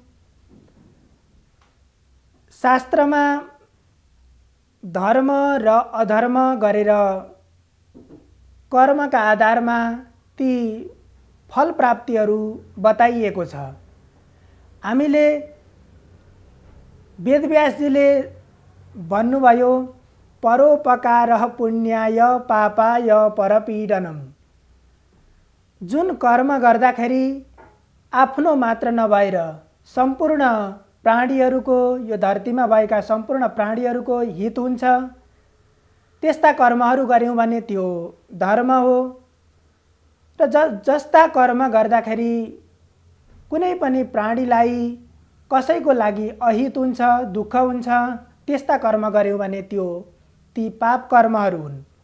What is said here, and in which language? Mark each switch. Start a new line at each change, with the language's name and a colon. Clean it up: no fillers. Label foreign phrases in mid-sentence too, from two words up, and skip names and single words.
Nepali: शास्त्रमा धर्म र अधर्म गरेर कर्मका आधारमा ती फल प्राप्तिहरू बताइएको छ। हामीले वेदव्यासजीले भन्नुभयो
Sanskrit: परोपकारः पुण्याय पापाय परपीडनम।
Nepali: जुन कर्म गर्दाखेरि आफ्नो मात्र नभएर सम्पूर्ण प्राणीहरूको, यो धरतीमा भएका सम्पूर्ण प्राणीहरूको हित हुन्छ, त्यस्ता कर्महरू गर्यौं भने त्यो धर्म हो। र जस्ता कर्म गर्दाखेरि कुनै पनि प्राणीलाई कसैको लागि अहित हुन्छ, दुःख हुन्छ, त्यस्ता कर्म गर्यौं भने ती पाप कर्महरू हुन्।